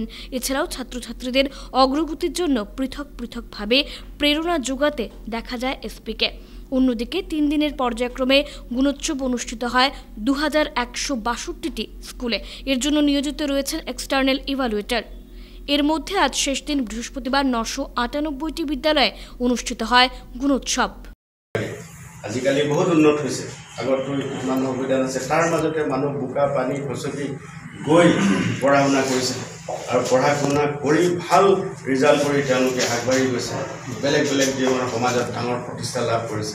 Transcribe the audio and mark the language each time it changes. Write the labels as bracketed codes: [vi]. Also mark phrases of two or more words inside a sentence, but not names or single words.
[bn] এছাড়াও ছাত্রছাত্রীদের অগ্রগতির জন্য পৃথক পৃথকভাবে প্রেরণা যোগাতে দেখা যায় এসপিকে। অন্যদিকে 3 দিনের পর্যায়ক্রমে গুণোৎসব অনুষ্ঠিত হয় 2162টি স্কুলে। এর জন্য নিয়োজিত রয়েছেন [en] external evaluator. [bn] এর মধ্যে আজ শেষ দিন বৃহস্পতিবার 998টি বিদ্যালয়ে অনুষ্ঠিত হয় গুণোৎসব। [as] আজিকালি বহুত উন্নত হৈছে। আগতো ইমান সুবিধা নাছিল, তাৰ মাজতে মানুহ বোকা পানী খচকি গৈ পঢ়া শুনা কৰিছে আৰু পঢ়া শুনা কৰি ভাল ৰিজাল্ট কৰি তেওঁলোকে আগবাঢ়ি গৈছে। বেলেগ বেলেগ জীৱনৰ সমাজত ডাঙৰ প্ৰতিষ্ঠা লাভ কৰিছে।